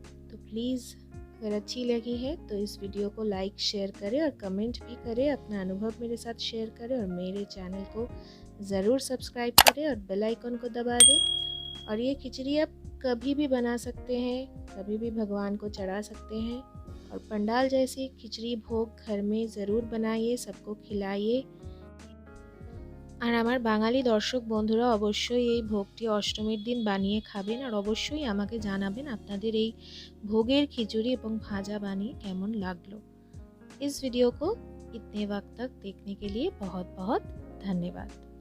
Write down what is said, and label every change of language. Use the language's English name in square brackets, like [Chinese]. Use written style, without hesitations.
[Hindi] तो प्लीज़ अगर अच्छी लगी है तो इस वीडियो को लाइक शेयर करें और कमेंट भी करें, अपना अनुभव मेरे साथ शेयर करें और मेरे चैनल को ज़रूर सब्सक्राइब करें और बेल आइकन को दबा दें। और ये खिचड़ी आप कभी भी बना सकते हैं, कभी भी भगवान को चढ़ा सकते हैं और पंडाल जैसी खिचड़ी भोग घर में ज़रूर बनाइए, सबको खिलाइए। [Bangla] আর আমার বাঙালি দর্শক বন্ধুরা অবশ্যই এই ভোগটি অষ্টমীর দিন বানিয়ে খাবেন আর অবশ্যই আমাকে জানাবেন আপনাদের এই ভোগের খিচুড়ি এবং ভাজা বানিয়ে কেমন লাগলো। [Hindi] इस वीडियो को इतने वक्त तक देखने के लिए बहुत बहुत धन्यवाद।